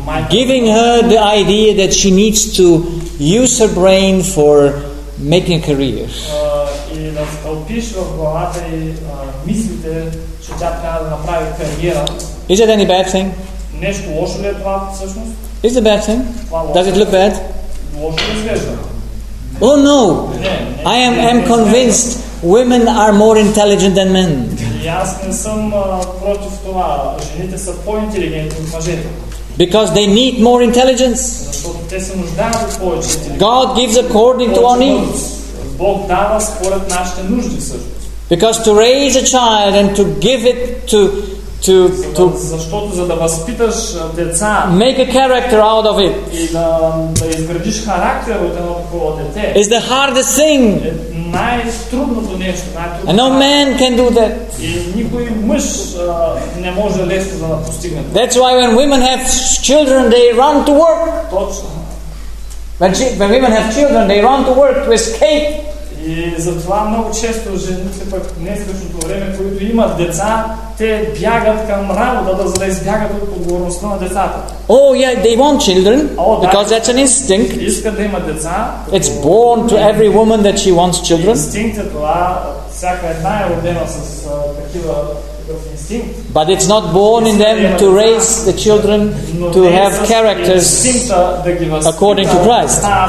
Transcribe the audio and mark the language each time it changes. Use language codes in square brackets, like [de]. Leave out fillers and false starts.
[en] Giving her the idea that she needs to use her brain for making a career. [bg] И да впиш в главата и мислите, че тя трябва да направи кариера. [en] Is it any bad thing? [bg] Нещо лошо ли е това всъщност? [en] Is it a bad thing? Does it look bad? [bg] Лошо изглежда. [en] Oh no! [bg] Не, [en] I am convinced women are more intelligent than men. [bg] И аз не съм против това. Жените са по-интелигентни от мъжете. [en] Because they need more intelligence. God gives according to our needs. [bg] Бог дава според нашите нужди също. [en] Because to raise a child and to give it to [bg] защото за да възпиташ деца, [en] make a character out of it. [bg] И да изградиш характер от едно такова дете. [en] Is the hardest thing. [bg] Най-трудното нещо, най-трудното. [en] And no man can do that. [bg] И никой мъж не може лесно да постигне. [en] That's why when women have children, they run to work. [bg] Точно. [en] When women have children, they run to work to escape. [bg] И затова много често жените пък днес същото време, които имат деца, те бягат към работа, да избягат от отговорността на децата. [en] Oh yeah, they want children, because that's an instinct. [bg] Искат да имат деца. [en] It's born to every woman that she wants children. [bg] Инстинкт е това, всяка една е родена с такива. [en] But it's not born in them to raise the children to have characters according to Christ.